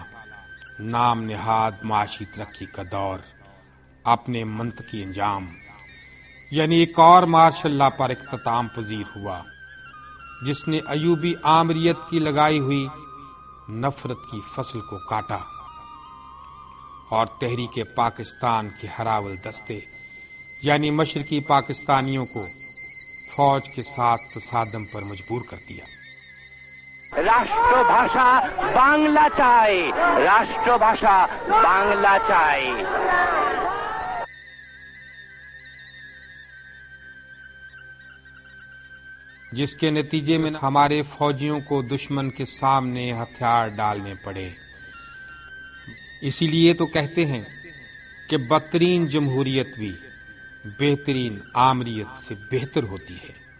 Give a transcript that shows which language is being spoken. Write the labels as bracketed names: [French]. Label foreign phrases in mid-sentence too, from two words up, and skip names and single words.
[Urdu] نام نہاد معاشی ترقی کا دور اپنے منطقی انجام یعنی ایک اور مارشل لا پر اختتام پذیر ہوا، جس نے ایوبی آمریت کی لگائی ہوئی نفرت کی فصل کو کاٹا اور تحریک پاکستان کے ہراول دستے یعنی مشرقی پاکستانیوں کو فوج کے ساتھ تصادم پر مجبور کر دیا۔ [Bangla] রাষ্ট্র ভাষা বাংলা চাই, রাষ্ট্র ভাষা বাংলা চাই। [Urdu] جس کے نتیجے میں ہمارے فوجیوں کو دشمن کے سامنے ہتھیار ڈالنے پڑے۔ اسی لیے تو کہتے ہیں کہ بدترین جمہوریت بھی بہترین آمریت سے بہتر ہوتی ہے۔